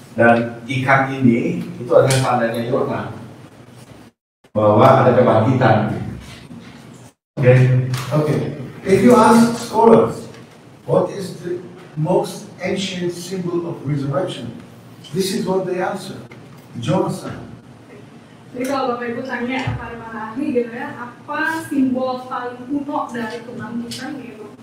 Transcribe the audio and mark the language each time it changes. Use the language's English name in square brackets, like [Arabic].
[Indonesian] Dan ikan ini itu adalah tandanya Yona bahwa ada kebangkitan. [English] Okay. If you ask scholars, what is the most ancient symbol of resurrection? This is what they answer: the Jonah sign. [Indonesian] Jadi kalau Bapak Ibu tanya kepada para ahli gitu ya, apa simbol paling kuno dari kebangkitan gitu?